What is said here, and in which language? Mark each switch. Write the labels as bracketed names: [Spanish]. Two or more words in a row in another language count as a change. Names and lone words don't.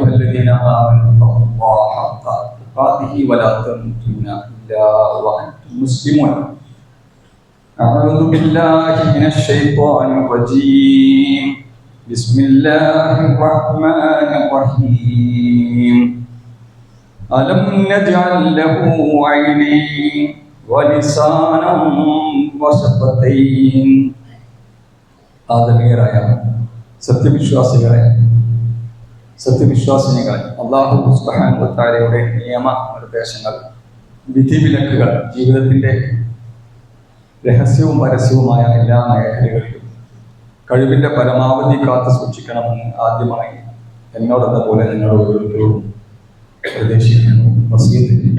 [Arabic] الذين آمنوا اتقوا الله حق تقاته ولا تموتن إلا وأنتم مسلمون أعوذ بالله من الشيطان الرجيم بسم الله الرحمن الرحيم ألم نجعل له عينين ولسانا وشفتين ആദരണീയരായ [Malayalam] സത്യവിശ്വാസിനികളെ [Arabic] الله سبحانه [Malayalam] വ തആലയുടെ നിയമനിർദ്ദേശങ്ങൾ വിധിവിലക്കുകൾ ജീവിതത്തിൻ്റെ രഹസ്യവും പരസ്യവുമായ എല്ലാ മേഖലകളിലും കഴിവിൻ്റെ പരമാവധി കാത്തു സൂക്ഷിക്കണമെന്ന് ആദ്യമായി എന്നോടെന്ന പോലെ നിങ്ങളുടെ ഓരോരുത്തരോടും പ്രതീക്ഷിക്കുന്നു വസിയത്ത്.